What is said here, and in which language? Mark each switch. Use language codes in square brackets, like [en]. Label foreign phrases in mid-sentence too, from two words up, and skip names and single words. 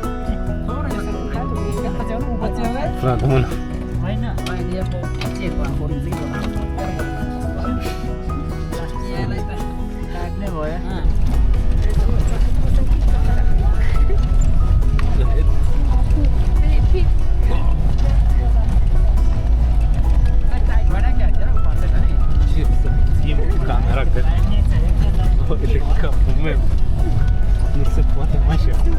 [ro] Frate, mână. [ne] होइन अहिले अब चेक गर्नु यसलाई त काट्ने भयो [ro] Ce să schimb camera, că... Uite capul meu. Nu se poate mai așa.